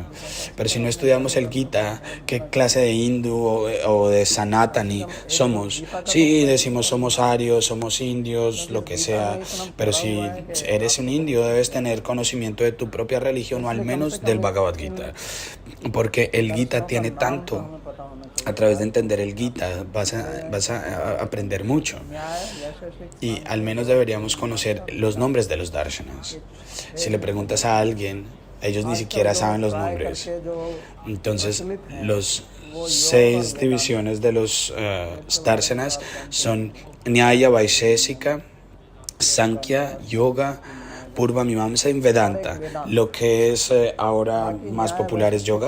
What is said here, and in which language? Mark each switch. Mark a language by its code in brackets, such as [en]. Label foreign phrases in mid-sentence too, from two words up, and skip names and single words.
[es] Pero si no estudiamos el Gita, ¿qué clase de hindú o de sanatani somos? Sí, decimos somos arios, somos indios, lo que sea. Pero si eres un indio, debes tener conocimiento de tu propia religión o al menos del Bhagavad Gita. Porque el Gita tiene tanto. [hi] हमें पता होना चाहिए। [es] A través de entender el Gita vas a aprender mucho. [hi] न्याय यश [es] Y al menos deberíamos conocer los nombres de los darshanas. Si le preguntas a alguien, ellos ni siquiera saben los nombres. [hi] के जो [es] Entonces, los 6 divisiones de los darshanas son Nyaya, Vaisheshika, Sankhya, Yoga, Purva Mimamsa y Vedanta. Lo que es ahora más popular es yoga.